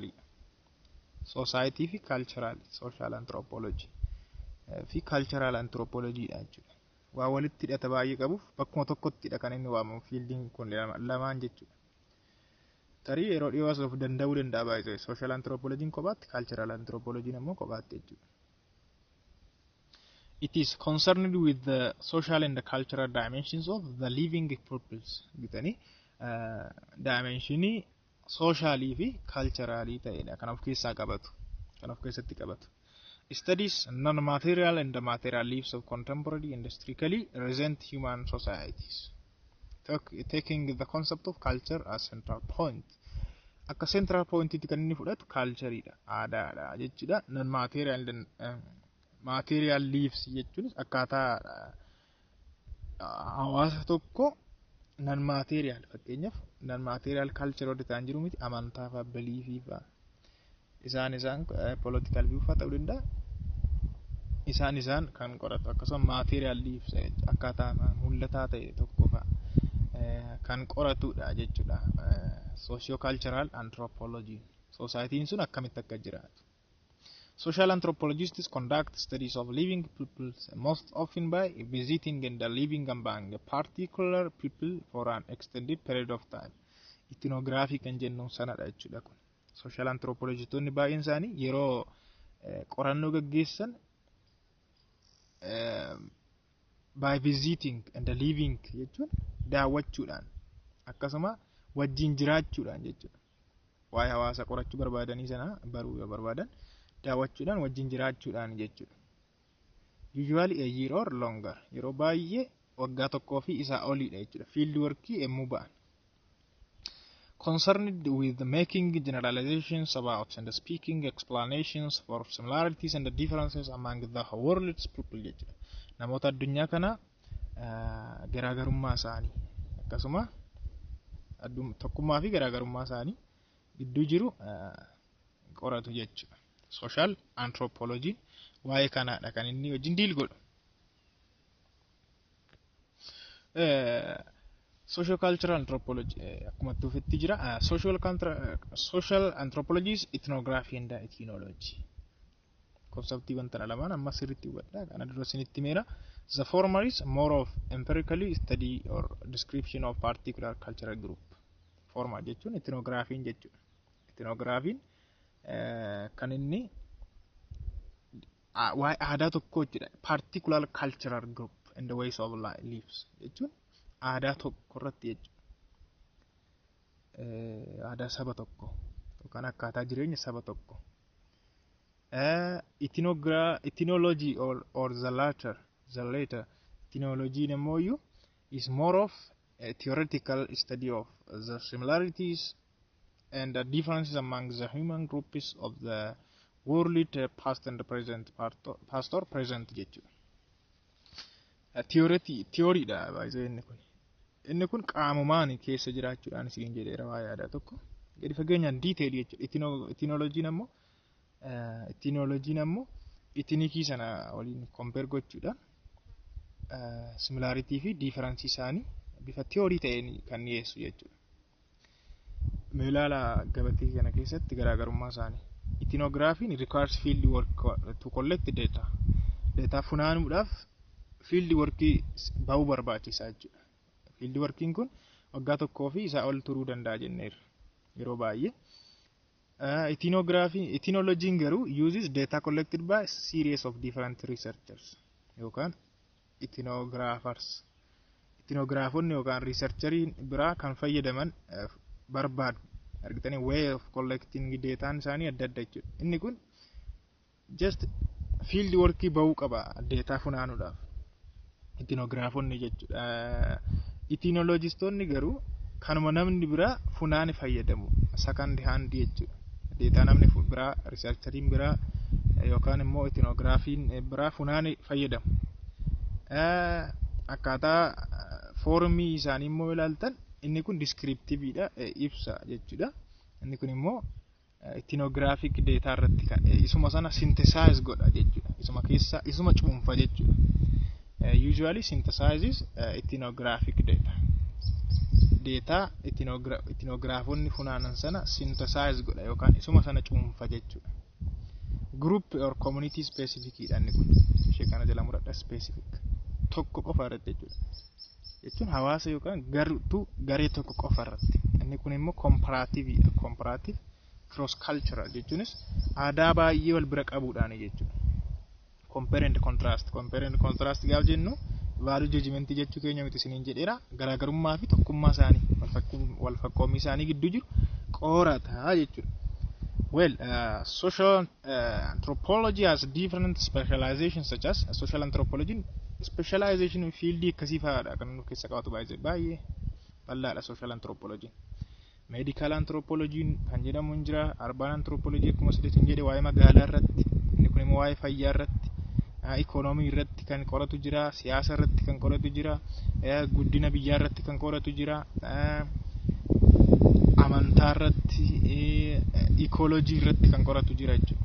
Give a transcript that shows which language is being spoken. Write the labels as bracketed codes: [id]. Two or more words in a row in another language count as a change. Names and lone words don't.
[en] Society fi cultural social anthropology fi cultural anthropology [om] dha jechuudha. Waa walitti hidhata baay'ee qabuuf bakkuma tokkottidha kan inni waamamu fiildiin kun lamaan jechuudha. Tarii yeroo dhiyoos of danda'uu danda'a baay'ee [en] social anthropology [om] kophaatti [en] cultural anthropology [om] ammoo kophaatti jechuudha. [en] It is concerned with the social and the cultural dimensions of the living peoples. [om] Bitani dimensionii socially fi culturally ta'edha kan of keessaa qabatu. Kan of keessatti qabatu. [en] Studies non-material and the material lives of contemporary and historically recent human societies. Taking the concept of culture as central point. [om] Akka [en] central point [om] itti kan inni fudhatu culture dha. Aadaadha jechuudha. [en] Non-material and material lives [om] jechuunis akkaataa hawaasa tokko non-material fakkeenyaaf [en] non-material culture [om] wanta ta'an jiru miti amantaa fi beliefii fa isaan [en] political view [om] fa ta'uu danda'a. Isaan kan qoratu akkasuma [en] material lives [om] akkaataa mul'ataa ta'e tokko fa kan qoratudha jechuudha. [en] Socio-cultural anthropology. [om] Society sun akkamitti akka jiraatu. [en] Social anthropologists conduct studies of living peoples most often by visiting and living among a particular people for an extended period of time. [om] Ethnography kan jennuun sanadha jechuudha kun. Social anthropologistoonni baay'een isaanii yeroo qorannoo gaggeessan [en] by visiting and living [om] jechuun daawwachuudhaan akkasuma wajjin jiraachuudhaan jechuudha. Waa'ee hawaasa qorachuu barbaadanii sana baruu yoo barbaadan daawwachuudhaan wajjin jiraachuudhaan jechuudha. [en] Usually a year or longer. [om] Yeroo baay'ee waggaa tokkoo fi isaa oliidha jechuudha. [en] Field work [om] emmuu ba'an. [en] Concerned with making generalizations about and speaking explanations for similarities and the differences among the world's people jechuudha. [om] Namoota addunyaa kana garaagarummaa isaanii akkasuma tokkummaa fi garaagarummaa isaanii gidduu jiru qoratu jechuudha. [en] Social anthropology [om] waa'ee kanaadha kan inni wajjin diil godhu. [en] Socio-cultural anthropology [om] akkuma tuufetti jira. [en] Social anthropology is ethnography and ethnology. [om] Konseptii wanta lamaan amma sirriitti hubadhaa. Kana dura isinitti meera. [en] The former is more of empirically study or description of particular cultural group. [om] Former jechuun ethnography jechuudha. Ethnography kan inni waa'ee aadaa tokko jechuudha. [en] Particular cultural group and the ways of lives [om] jechuun aadaa tokko irratti jechuudha. Aadaa saba tokko yookaan akkaataa jireenya saba tokko. [en] Ethnology or the latter ethnology namoyu is more of a theoretical study of the similarities and the differences among the human groups of the world past and present past or present jechuudha. [om] Theory dha baay'ee inni kun qaamumaan keessa jiraachuudhaan isin jedheera waa'ee aadaa tokko. Gadi fageenyaan detail jechuudha. Ethnology nammoo ethnikii sana waliin compare gochuudhaan similarity fi difference isaanii bifa theory ta'een kan dhiyeessu jechuudha. Meelaala gabatee kana keessatti garaagarummaa isaanii. [en] Ethnography requires field work to collect data. [om] Data funaanuudhaaf [en] field work [om] ba'uu barbaachisaa jechuudha. [en] Field working [om] kun waggaa tokkoo fi isaa ol turuu danda'a jenneerra yeroo baay'ee. [en] Ethnology garuu uses data collected by series of different researchers yookaan ethnographers. [om] Ethnographonni yookaan researcheriin biraa kan fayyadaman barbaadu. Argitanii [en] way of collecting data [om] isaanii adda adda jechuudha. Inni kun [en] just field work [om] ba'uu qaba data funaanuudhaaf. Ethnographonni jechuudha. Ethnologistoonni garuu kanuma namni biraa funaani fayyadamu. [en] Second hand jechuudha. [om] Data namni biraa researcheriin biraa yookaan immoo ethnographiin biraa funaani fayyadamu. Akkaataa foormii isaanii immoo ilaaltan inni kun descriptive dha ibsa jechuudha. Inni kun immoo [en] ethnographic data [om] irratti kan isuma sana synthesize godha jechuudha. Isuma keessa isuma cuunfa jechuudha. [en] Usually synthesizes ethnographic data. [om] Data ethnographonni funaanan sana synthesize godha yookaan isuma sana cuunfa jechuudha. [en] Group or community specific [om] dhaan kun ishee kana jala muradha specific tokko qofa irratti jechuudha. Jechuun hawaasa yookaan garee tokko qofa irratti. Inni kun immoo [en] comparative cross cultural [om] jechuunis aadaa baay'ee wal bira qabuudhaan jechuudha. [en] Compare and contrast [om] gaaf jennu [en] value judgment [om] jechuu keenya miti isiniin jedheera garaagarummaa fi tokkummaa isaanii wal fakkoomii isaanii gidduu jiru qorata jechuudha. [en] Well, social anthropology has different specializations such as social anthropology specialization in field [om] akkasii fa'aadha kan nu keessa qabatu baay'ee bal'aadha [en] social anthropology. Medical anthropology [om] kan jedhamu hin jira, [en] urban anthropology [om] akkuma sidatiin jedhe waa'ee magaalaa irratti, inni kun immoo waa'ee fayyaa irratti, economy irratti kan qoratu jira, siyaasa irratti kan qoratu jira, guddina biyyaa irratti kan qoratu jira, amantaa irratti, ecology irratti kan qoratu jira jechuudha.